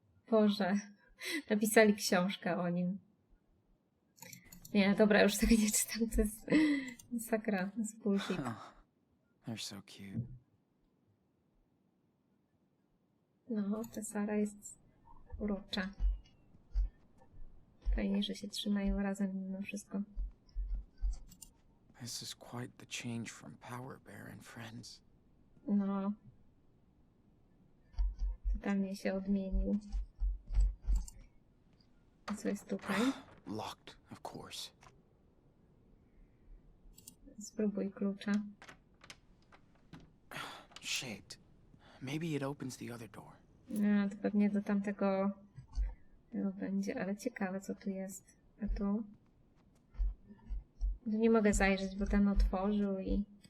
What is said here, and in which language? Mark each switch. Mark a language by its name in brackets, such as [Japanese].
[Polish] Boże, napisali książkę o nim. Nie, dobra, już tego nie czytam, to jest masakra, to jest bullshit. [English] They're so cute. [Polish] No, ta Sara jest urocza. Fajnie, że się trzymają razem mimo wszystko. [English] This is quite the change from Power Bear and Friends. [Polish] No. Totalnie się odmienił. A co jest tutaj? [English] Locked, of course. [Polish] Spróbuj klucza. [English] Shit. Maybe it opens the other door. [Polish] No, to pewnie do tamtego będzie, ale ciekawe co tu jest. A tu? Tu nie mogę zajrzeć, bo ten otworzył i...